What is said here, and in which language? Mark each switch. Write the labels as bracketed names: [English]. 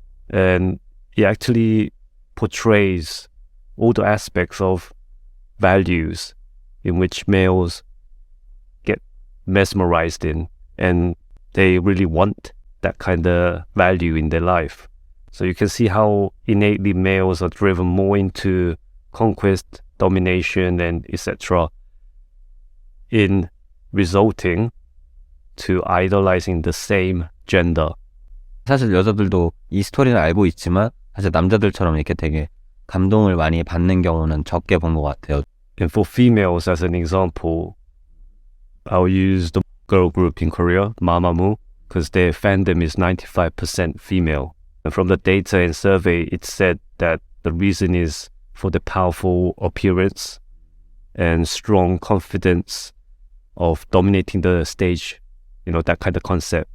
[English] And it actually portrays all the aspects of values in which males get mesmerized in, and they really want that kind of value in their life. So you can see how innately males are driven more into conquest, domination, and etc. in resulting to idolizing the same gender. [Korean] 사실 여자들도 이 스토리를 알고 있지만 사실 남자들처럼 이렇게 되게 감동을 많이 받는 경우는 적게 본 것 같아요. [English] And for females, as an example, I'll use the girl group in Korea, Mamamoo, because their fandom is 95% female. And from the data and survey, it said that the reason is for the powerful appearance and strong confidence of dominating the stage, that kind of concept.